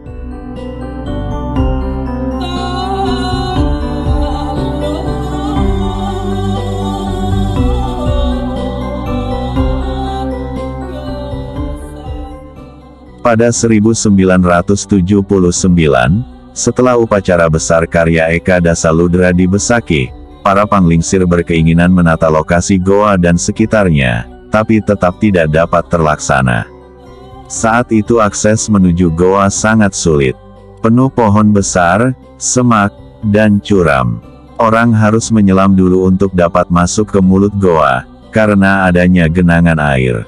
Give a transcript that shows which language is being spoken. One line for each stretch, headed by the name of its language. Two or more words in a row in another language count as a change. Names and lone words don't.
Indonesian: Pada 1979, setelah upacara besar karya Eka Dasaludra di Besakih, para panglingsir berkeinginan menata lokasi goa dan sekitarnya, tapi tetap tidak dapat terlaksana. Saat itu akses menuju goa sangat sulit. Penuh pohon besar, semak, dan curam. Orang harus menyelam dulu untuk dapat masuk ke mulut goa, karena adanya genangan air.